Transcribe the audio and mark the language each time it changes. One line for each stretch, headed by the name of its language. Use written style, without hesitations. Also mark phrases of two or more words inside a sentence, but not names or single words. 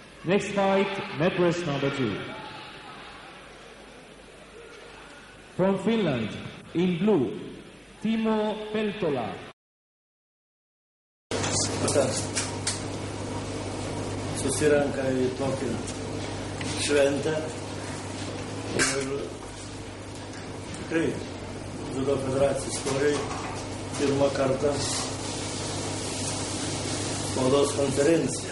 English: Next fight, mat race number 2. From Finland, in blue, Timo Peltola.
Lithuanian: Susirenka į tokią šventę ir tikrai Dziudo federacijos istorijai pirmą kartą spaudos konferencija.